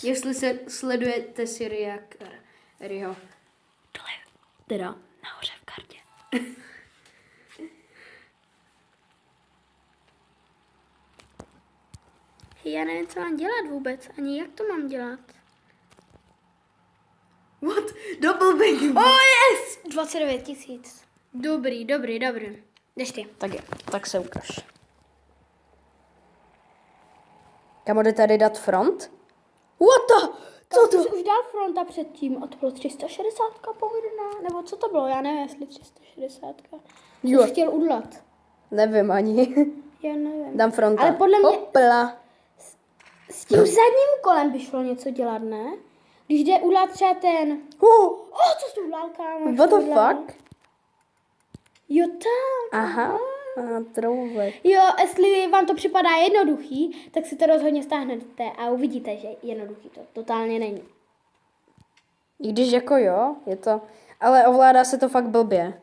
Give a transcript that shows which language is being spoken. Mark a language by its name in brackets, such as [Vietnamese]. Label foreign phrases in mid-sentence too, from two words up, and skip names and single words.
[Czech] Jestli se sledujete Syria Rio. Dole, teda nahoře v kartě. Já nevím, co mám dělat vůbec, ani jak to mám dělat. [English] What? Double bang. Yes! 29 000. [Czech] Dobrý. Jdeš ty. Tak jo, tak se ukaž. Kam jde tady dát front? [English] What the? [Czech] Co to? Jsi už dal fronta předtím a to bylo 360 povedená, nebo co to bylo, já nevím, jestli 360. Jo. Jsi chtěl udělat. Nevím ani. Já nevím. Dám fronta. Ale podle mě Hopla. s tím zadním kolem by šlo něco dělat, ne? Když jde udělat třeba ten... co jsi udělal, kámo? [English] What the fuck? [Czech] Jo, tak. Aha. Trouvek. Jo, jestli vám to připadá jednoduchý, tak si to rozhodně stáhnete a uvidíte, že jednoduchý to totálně není. I když jako jo, je to... Ale ovládá se to fakt blbě.